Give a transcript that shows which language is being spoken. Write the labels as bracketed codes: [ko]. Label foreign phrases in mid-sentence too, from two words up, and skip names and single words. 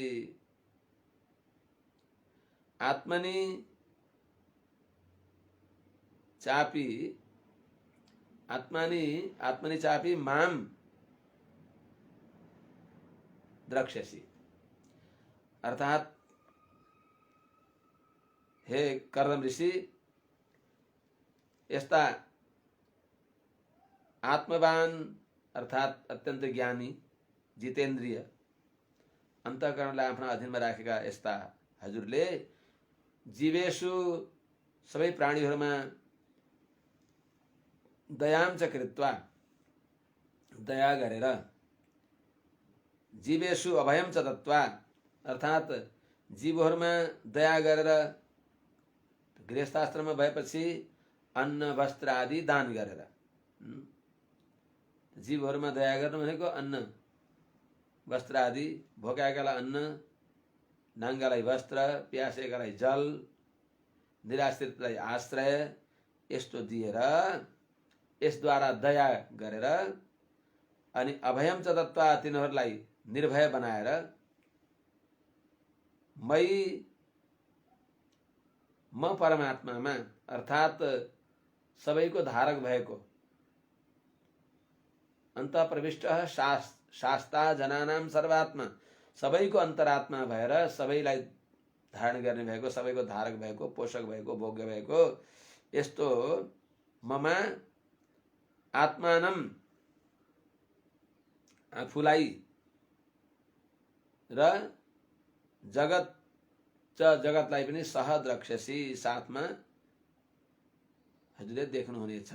[sa] आत्मनि चापि, आत्मनि चापि माम द्रक्ष्यसि। [ne] अर्थात हे कर्दम ऋषि, यस्ता आत्मवान अर्थात अत्यन्त ज्ञानी, जितेन्द्रिय, अन्तःकरणलाई आफ्नो अधीनमा राखेका यस्ता हजुरले जीवेषु सबै प्राणीहरूमा [sa] दयां च कृत्वा [ne] दया गरेर, [sa] जीवेषु अभयं च दत्त्वा [ne] अर्थात जीवहरूमा दया गरेर, गृहस्थाश्रममा भएपछि अन्न वस्त्र आदि दान गरेर, जीवहरूमा दया गर्नु भनेको अन्न वस्त्र आदि, भोकाएकालाई अन्न, नाङ्गालाई वस्त्र, प्यासेकालाई जल, निराश्रितलाई आश्रय, यस्तो दिएर, यसद्वारा दया गरेर, अनि [sa] अभयम च दत्त्वा [ne] तिनीहरूलाई निर्भय बनाएर, मयि म परमात्मामा अर्थात सबैको धारक भएको, [sa] अन्त प्रविष्ट शास्ता जनानां सर्वात्मा, [ne] सबैको अन्तरात्मा भएर सबैलाई धारण गर्ने भएको, सबैको धारक भएको, पोषक भएको, भोग्य भएको यस्तो ममा आत्मानम आफूलाई र [sa] जगत च [ne] जगतलाई पनि [sa] सह द्रक्ष्यसि, [ne] साथमा हजुरले देख्नुहुनेछ।